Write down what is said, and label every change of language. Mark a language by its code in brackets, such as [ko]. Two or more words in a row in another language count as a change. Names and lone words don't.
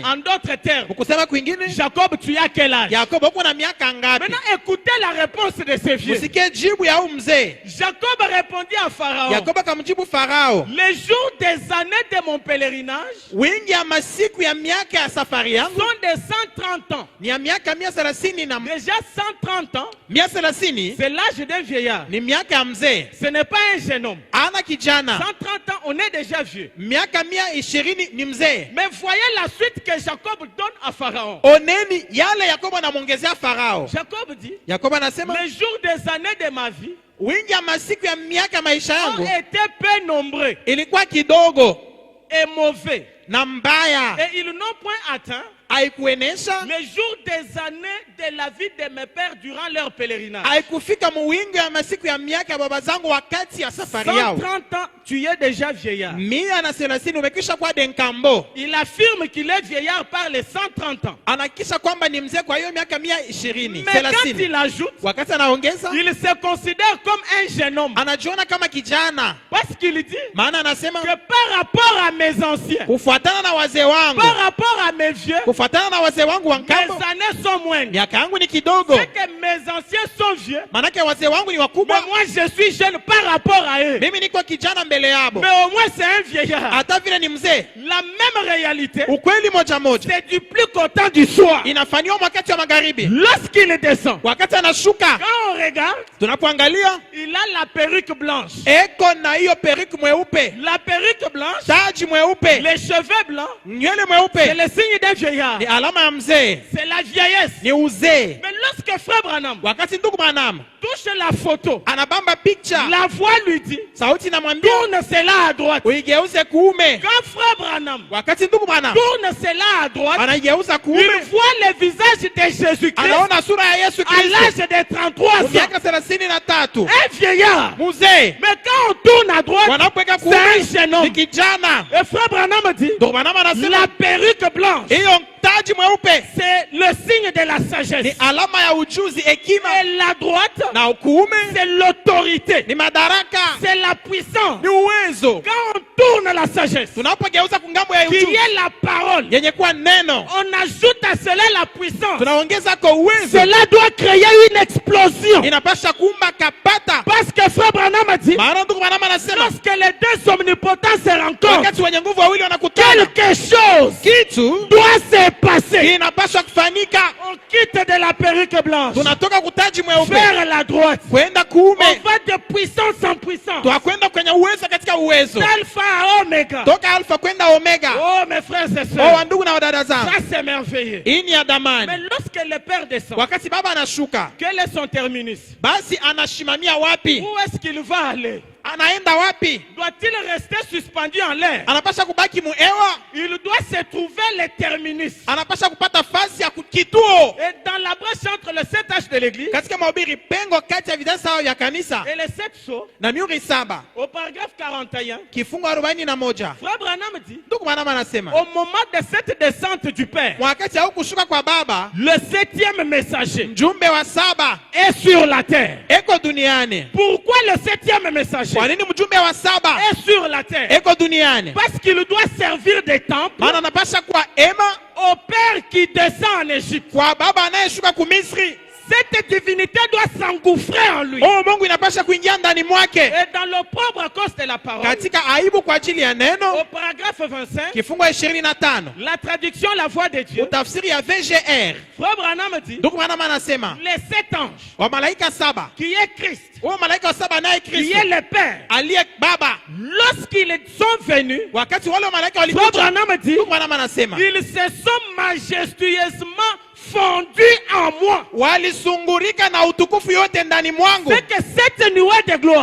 [fr] En d'autres termes, [sw] Ukusema kwingine, [fr] Jacob, tu as quel âge? [sw] Yakobo uko na miaka ngapi? [fr] Maintenant, écoutez la réponse de ce vieux. [sw] Usikie jibu ya huyu mzee. [fr] Jacob répondit à Pharaon, [sw] Yakobo akamjibu Farao, [fr] les jours des années de mon pèlerinage [sw] wingi ya masiku ya miaka ya safari yangu [fr] sont de 130 ans. [sw] ni ya miaka 130 na [fr] Déjà 130 ans, 130 c'est l'âge d'un vieillard. [sw] ni miaka ya mzee. [fr] Ce n'est pas un jeune homme. [sw] Ana kijana [fr] 130 ans, on est déjà vieux. [sw] miaka 120 ni mzee. [fr] Mais voyez la suite que Jacob donne à Pharaon. [sw] Oneni yale Yakobo anamwongezea Farao. [fr] Jacob dit, [sw] Yakobo anasema [fr] les jours des années de ma vie [sw] wingi ya masiku ya miaka maisha [fr] ont [sw] yangu [fr] été peu nombreux [sw] ilikuwa kidogo [fr] et mauvais. [sw] na mbaya, [fr] Et ils n'ont point atteint [sw] haikuenesha, [fr] les jours des années de la vie de mes pères durant leur pèlerinage. [sw] haikufika muwingi ya masiku ya miaka ya baba zangu wakati ya safari yao. [fr] 130 ans, tu es déjà vieillard. [sw] 130 umekisha kuwa denkambo. [fr] Il affirme qu'il est vieillard par les 130 ans. [sw] Anakisha kwamba ni mzee kwa hiyo miaka 120 [fr] Mais quand 30. il ajoute, [sw] Wakati anaongeza [fr] il se considère comme un jeune homme. [sw] anajiona kama kijana, [fr] Parce qu'il dit [sw] maana anasema [fr] que par rapport à mes anciens, [sw] kufuatana na wazee wangu, [fr] par rapport à mes vieux, [sw] kufuatana na wazee wangu wa [fr] mes [sw] nkambo, [fr] années sont moindres. [sw] miaka yangu ni kidogo. [fr] C'est que mes anciens sont vieux, [sw] Manake wazee wangu ni [fr] mais [sw] wakubwa, [fr] moi je suis jeune par rapport à eux. [sw] mimi niko kijana mbele yabo. [fr] Mais au moins c'est un vieillard. [sw] Hata vile ni mzee, [fr] La même réalité, [sw] ukweli moja moja [fr] c'est du plus content du soir. [sw] inafanywa wakati wa magharibi. [fr] Lorsqu'il descend, [sw] Wakati anashuka, [fr] quand on regarde, [sw] tunapoangalia [fr] il a la perruque blanche. [sw] eko na hiyo periki mweupe, [fr] La perruque blanche, [sw] taji mweupe, [fr] les cheveux blancs, [sw] nywele [fr] c'est [sw] mweupe, [fr] le signe d'un vieillard. [sw] ni alama ya mzee, [fr] C'est la vieillesse. [sw] ni uzee. [fr] Mais lorsque frère Branham [sw] wakati ndugu Branham [fr] touche la photo, [sw] anabamba picha, [fr] la voix lui dit, [sw] sauti inamwambia [fr] tourne cela à droite. [sw] uigeuze kuume. [fr] Quand frère Branham [sw] Wakati ndugu Branham [fr] tourne cela à droite, [sw] anaigeuza [fr] il [sw] kuume, [fr] voit le visage de Jésus-Christ [sw] anaona sura ya Yesu [fr] à Kristo l'âge de 33 ans. [sw] miaka 33. [fr] Un vieillard. [sw] Mzee [fr] Mais quand on tourne à droite, [sw] wanapoweka [fr] c'est un [sw] kuume [fr] jeune [sw] ni [fr] homme. [sw] kijana. [fr] Et frère Branham dit, [sw] Ndugu Branham anasema [fr] la perruque blanche, [sw] hiyo taji mweupe [fr] c'est le signe de la [sw] ni [fr] sagesse. [sw] alama ya ujuzi, hekima, [fr] Et la droite, [sw] na kuume [fr] c'est l'autorité, [sw] ni madaraka, [fr] c'est la puissance. [sw] ni uwezo. [fr] Quand on tourne la sagesse, [sw] Tunapogeuza kungambo ya [fr] qui [sw] ujuzi [fr] est la parole, [sw] yenye kuwa neno, [fr] on ajoute à cela la puissance. [sw] tunaongeza kwa uwezo, [fr] Cela doit créer une explosion. [sw] inapasha kuumba kapata. [fr] Parce que frère Branham a dit, [sw] Maana ndugu Branham anasema [fr] lorsque les deux omnipotents se rencontrent, [sw] wakati wenye nguvu wawili wanakutana, [fr] quelque chose [sw] kitu [fr] doit se passer. [sw] kinapaswa kufanyika. [fr] On quitte de la perruque blanche [sw] Tunatoka kutaji mweupe [fr] vers la droite. [sw] kwenda [fr] On [sw] kuume, [fr] va de puissance en puissance. [sw] twakwenda kwenye uwezo katika uwezo, [fr] D'alpha à Omega. [sw] toka alfa kwenda omega. [fr] Oh mes frères et [sw] Oh, [fr] sœurs, [sw] wandugu na wadada zangu, [fr] ça c'est merveilleux. [sw] hii ni ya [fr] Mais [sw] damani. [fr] lorsque le Père descend, [sw] Wakati baba anashuka, [fr] quel est son terminus? [sw] basi anashimamia wapi? [fr] Où est-ce qu'il va aller? [sw] Anaenda wapi? [fr] Doit-il rester suspendu en l'air? [sw] Anapasha kubaki muewa, [fr] Il doit se trouver le terminus. [sw] anapasha kupata fasi ya kituo. [fr] Et dans la brèche entre le 7H de l'église [sw] Katika mahubiri, pengo kati ya vizazi sawa vya kanisa [fr] et les 7 sceaux, [sw] na mihuri 7, [fr] au paragraphe 41, [sw] kifungo 41. [fr] frère Branham dit, [sw] Ndugu Branham anasema [fr] au moment de cette descente du Père, [sw] wakati au kushuka kwa baba, [fr] le 7e messager [sw] mjumbe wa 7 [fr] est sur la terre. [sw] eko duniani. [fr] Pourquoi le 7e messager [sw] Kwa nini mjumbe wa 7 [fr] est sur la terre? [sw] eko duniani? [fr] Parce qu'il doit servir de temple [sw] Maana anapasha kuwa ema [fr] au Père qui descend en Égypte. [sw] kwa baba anayeshuka ku Misri. [fr] Cette divinité doit s'engouffrer en lui. [sw] Oh, Mungu inapasha kuingia ndani mwake [fr] Et dans l'opprobre à cause de la parole, [sw] katika aibu kwa ajili ya neno. [fr] au paragraphe 25, [sw] Kifungo 25, [fr] la traduction La Voix de Dieu, [sw] utafsiri ya VGR. [fr] frère Branham dit, [sw] Ndugu Branham anasema [fr] les 7 anges, [sw] wa malaika 7, [fr] qui est Christ, [sw] huyo malaika wa 7 naye [fr] qui Kristo est le Père, [sw] aliye baba, [fr] lorsqu'ils sont venus, [sw] wakati wale wa malaika [fr] frère [sw] walikuja, [fr] Branham dit, [sw] ndugu Branham anasema [fr] ils se sont majestueusement fondus en moi. [sw] walisungurika na utukufu yote ndani mwangu. [fr] C'est que cette nuée de gloire,